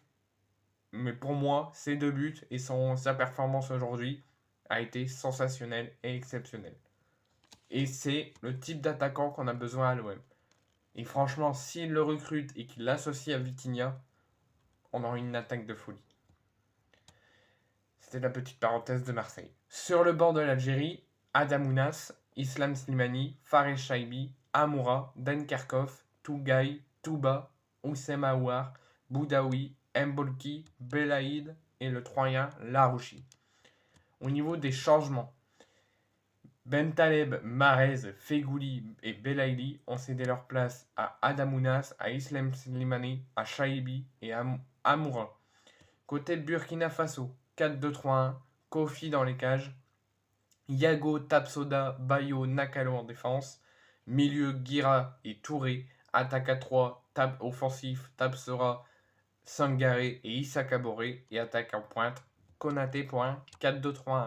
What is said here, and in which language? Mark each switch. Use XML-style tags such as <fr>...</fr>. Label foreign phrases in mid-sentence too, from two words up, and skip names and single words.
<fr>Mais pour moi, ces 2 buts et sa performance aujourd'hui a été sensationnelle et exceptionnelle. Et c'est le type d'attaquant qu'on a besoin à l'OM. Et franchement, s'il le recrute et qu'il l'associe à Vitinha, on aura une attaque de folie. C'était la petite parenthèse de Marseille. Sur le banc de l'Algérie, Adamounas, Islam Slimani, Fares Shaibi, Amoura, Dan Kerkhoff, Tougaï, Touba, Oussem Aouar, Boudaoui, Mbolki, Belaïd et le Troyen Larouchi. Au niveau des changements, Bentaleb, Marez, Fegouli et Belaïli ont cédé leur place à Adamounas, à Islam Slimani, à Shaibi et à Amoura. Côté Burkina Faso, 4-2-3-1, Kofi dans les cages, Yago, Tapsoda, Bayo, Nakalo en défense, milieu Guira et Touré, attaque à 3, offensif, Tapsora, Sangaré et Issa Kaboré, et attaque en pointe, Konaté pour un 4-2-3-1.</fr>